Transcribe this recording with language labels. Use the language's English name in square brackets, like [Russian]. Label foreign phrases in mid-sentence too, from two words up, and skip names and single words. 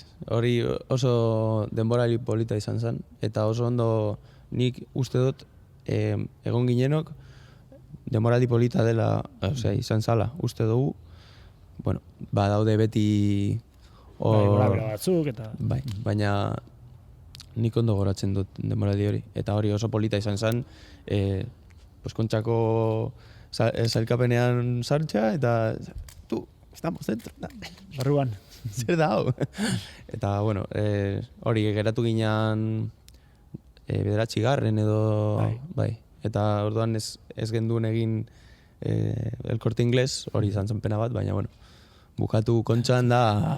[Basque] Hori oso denborali polita izan zen, eta oso ondo nik uste dut egon ginenok denboraldi polita dela, izan zala, uste dugu, bueno, daude beti gora batzuk, eta... Bai, baina nik ondo goratzen dut denboraldi hori, eta hori oso polita izan zen, Kontxako zailkapenean sartxa, eta [Spanish] estamos dentro. [Basque] Barruan. Zer da hau? Eta, bueno, hori geratu ginean bederatzigarren edo... Bai. Eta orduan ez genduen egin El Corte Inglés, hori izan zen pena bat, baina, bueno, bukatu Kontxan da...